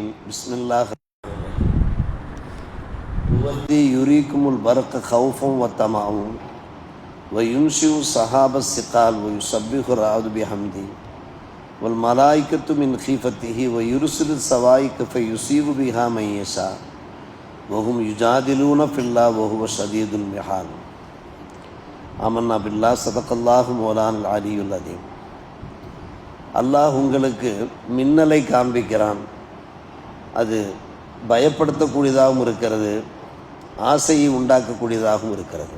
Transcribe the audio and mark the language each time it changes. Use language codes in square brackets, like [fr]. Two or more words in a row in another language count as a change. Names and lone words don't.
[ar] بسم الله الذي يريكم البرق خوفا وطمعا وينشئ السحاب الثقال ويسبح الرعد بحمده والملائكة من خيفته ويرسل الصواعق فيصيب بها من يشاء وهم يجادلون في الله وهو شديد المحال. آمنا بالله صدق الله مولانا العلي العظيم. [ta] அல்லாஹ் உங்களுக்கு மின்னலை காண்பிக்கிறான். அது பயப்படுத்தக்கூடியதாகவும் இருக்கிறது, ஆசையை உண்டாக்கக்கூடியதாகவும் இருக்கிறது.